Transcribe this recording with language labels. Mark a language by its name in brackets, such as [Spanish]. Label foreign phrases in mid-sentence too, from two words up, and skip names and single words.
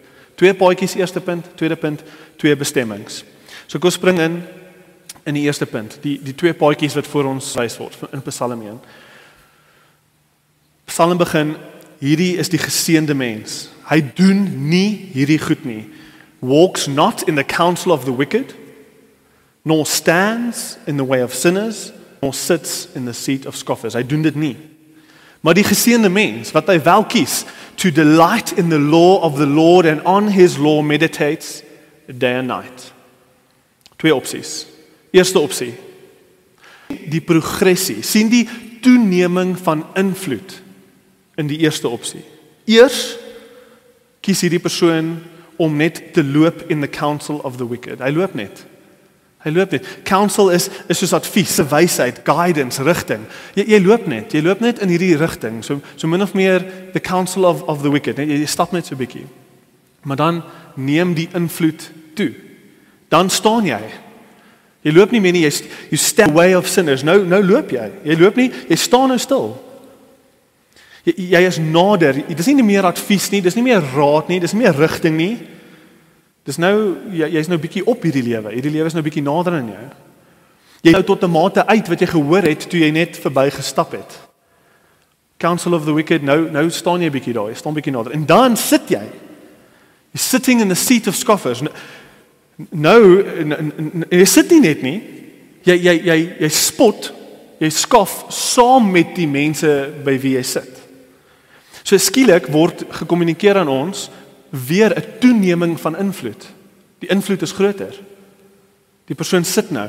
[Afrikaans] Twee paadjies, eerste punt, tweede punt, twee bestemmings. So kom ons spring in die eerste punt, die twee paadjies wat voor ons wys word in Psalm 1. Psalm begin, hierdie is die geseënde mens. Hy doen nie hierdie goed nie. [English] Walks not in the counsel of the wicked, nor stands in the way of sinners, nor sits in the seat of scoffers. [Afrikaans] Hy doen dit nie. Maar die geseënde mens, wat hy wel kies, [English] to delight in the law of the Lord and on his law meditates day and night. [Afrikaans] Twee opsies. Eerste opsie, die progressie, sien die toeneming van invloed in die eerste opsie. Eers kies hierdie persoon om net te loop [English] in the counsel of the wicked. [Afrikaans] Hy loop net. Counsel is soos advies, wysheid, guidance, rigting. Jy loop net in hierdie rigting. So min of meer [English] the counsel of the wicked. [Afrikaans] Jy stap net so 'n bietjie. Maar dan neem die invloed toe. Dan staan jy. Jy loop nie meer nie, [English] you step away of sinners. [Afrikaans] Nou loop jy. Jy loop nie, jy staan nou stil. Jy is nader. Dis nie meer advies nie, dis nie meer raad nie, dis nie meer rigting nie. Dis nou jy's nou bietjie op hierdie lewe. Hierdie lewe is nou bietjie nader aan jou. Jy nou tot 'n mate uit wat jy gehoor het toe jy net verby gestap het. [English] Counsel of the wicked, [Afrikaans] nou staan jy bietjie daar, jy staan bietjie nader. En dan sit jy. [English] You're sitting in the seat of scoffers. [Afrikaans] Nou, jy sit nie net nie. Jy spot, jy skof saam met die mense by wie jy sit. So skielik word gekommunikeer aan ons weer 'n toeneming van invloed. Die invloed is groter. Die persoon sit nou.